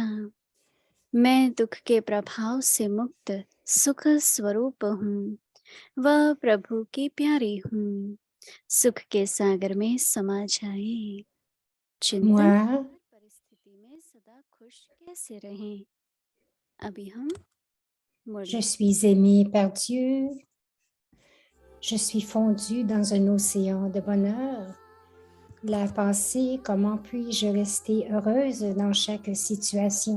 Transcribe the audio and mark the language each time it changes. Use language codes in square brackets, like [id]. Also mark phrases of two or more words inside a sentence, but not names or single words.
[hi] मैं दुख के प्रभाव से मुक्त सुख स्वरूप हूँ। वह प्रभु की प्यारी हूँ। सुख के सागर में समा जाए। चिंतन, [fr] Moi, [hi] हर परिस्थिति में सदा खुश कैसे रहें। अभी हम [fr] je suis aimée par Dieu. Je suis fondue dans un océan de bonheur. La pensée, comment puis-je rester heureuse dans chaque situation?